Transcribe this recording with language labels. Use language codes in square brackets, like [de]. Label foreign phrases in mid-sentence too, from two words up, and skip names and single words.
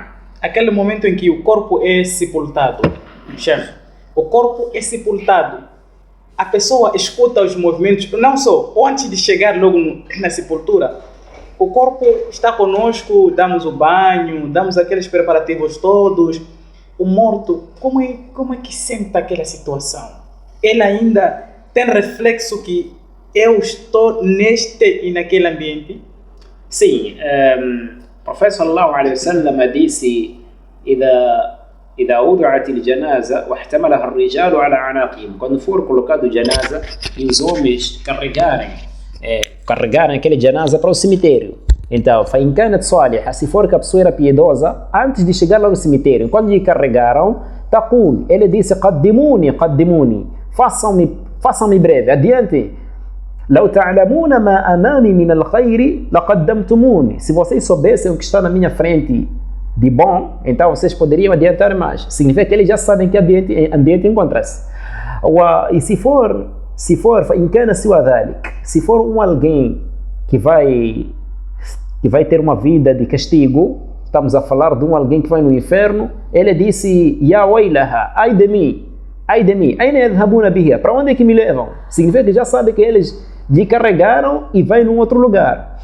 [pt] Aquele momento em que o corpo é sepultado, chefe, o corpo é sepultado, a pessoa escuta os movimentos, não só, antes de chegar logo na sepultura, o corpo está conosco, damos o banho, damos aqueles preparativos todos. O morto, como é que sente aquela situação? Ele ainda tem reflexo que eu estou neste e naquele ambiente? Sim, o profeta [ar] صلى الله عليه وسلم [pt] disse: [ar] إذا وضعت الجنازة واحتملها الرجال على عناقهم, [pt] quando for colocado janaza e os homens carregarem aquele janaza para o cemitério. Então, [ar] فإن كانت صالحة, [pt] se for que a pessoa era piedosa, antes de chegar lá no cemitério, quando lhe carregaram, تقول, ele disse: قدموني, façam-me breve, adiante. [ar] لو تعلمون ما أمامي من الخير لقدمتموني. [pt] Se vocês soubessem o que está na minha frente de bom, então vocês poderiam adiantar mais. Significa que eles já sabem que ambiente encontra-se. E se for [ar] إن كان سوى ذلك, [pt] se for alguém que vai ter uma vida de castigo, estamos a falar de alguém que vai no inferno, ele disse, [ar] يا ويلها, [pt] ai de mim, [ar] أين يذهبون بها, [pt] para onde é que me levam? Significa que já sabe que eles lhe carregaram e vai num outro lugar.